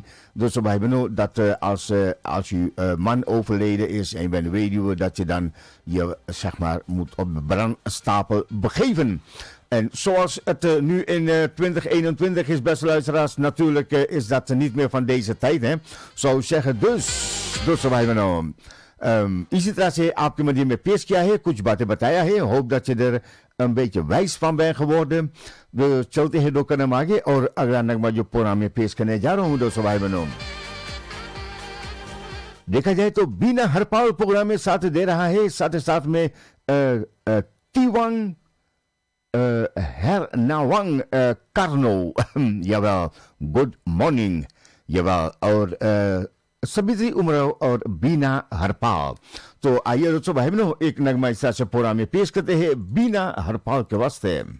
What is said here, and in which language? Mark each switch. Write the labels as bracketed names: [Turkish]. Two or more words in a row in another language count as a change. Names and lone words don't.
[Dutch] Dus we hebben nu dat als je man overleden is en je bent weduwe, dat je dan je zeg maar moet op de brandstapel begeven. En zoals het nu in 2021 is, beste luisteraars, natuurlijk is dat niet meer van deze tijd, hè. Zou zeggen, dus we hebben nou. [Hindi] इसी तरह से आपके मध्य में पेश किया है, कुछ बातें बताया है. [Dutch] होप dat je er een beetje wijs van bent geworden. [Hindi] We चलते हैं डॉक्टर नाम आगे और अगला नगमा जो प्रोग्राम में पेश करने जा रहा हूँ दोस्तों भाई बहनों. देखा जाए तो बीना हरपाल प्रोग्राम में साथ दे रहा है, साथ में Tiwang Hernawang Karno. [Dutch] Jawel, [English] good morning. [Dutch] Jawel, [Hindi] और सबित्री उमराव और बीना हरपाल. तो आइए दोस्तों भाई बहनों एक नगमा इस से प्रोग्राम में पेश करते हैं बीना हरपाल के वास्ते.